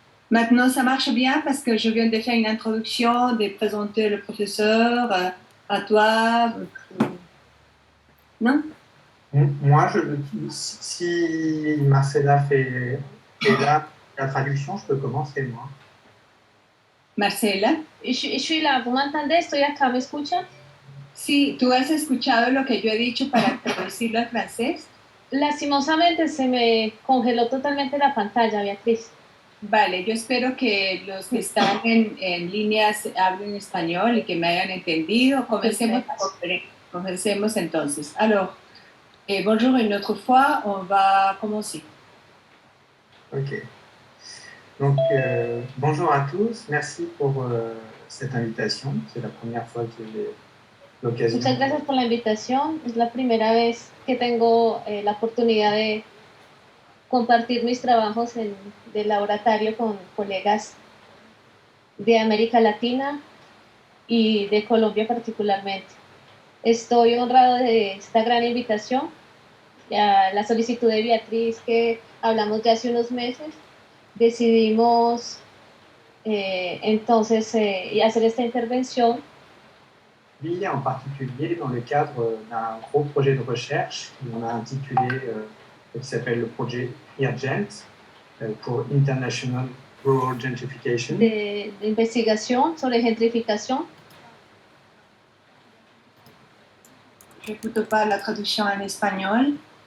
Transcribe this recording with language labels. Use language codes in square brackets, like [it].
[fr] Maintenant, ça marche bien parce que je viens de faire une introduction, de présenter le professeur à toi. Non? Moi, si Marcela fait la traduction, je peux commencer, moi. Marcela. Je suis là. ¿Vous m'entendez? [es] Estoy acá. ¿Me escuchan? Sí, ¿tú has escuchado lo que yo he dicho para traducirlo al francés? Lastimosamente se me congeló totalmente la pantalla, Beatriz. Vale, yo espero que los que están en línea hablen español y que me hayan entendido. Comencemos entonces. [fr] Alors, bonjour une autre fois, on va commencer. Ok. Donc, bonjour à tous. Merci pour cette invitation. C'est la première fois que j'ai l'occasion. [es] Muchas gracias por la invitación. Es la primera vez que tengo la oportunidad de compartir mis trabajos de laboratorio con colegas de América Latina y de Colombia particularmente. Estoy honrado de esta gran invitación, la solicitud de Beatriz que hablamos ya hace unos meses. Decidimos entonces hacer esta intervención. [fr] Oui, en particulier dans le cadre d'un gros projet de recherche qu'on a intitulé, qui s'appelle le projet IRGENT, pour International Rural Gentrification. [es] De investigación sobre gentrificación. [fr] J'écoute pas la traduction en espagnol.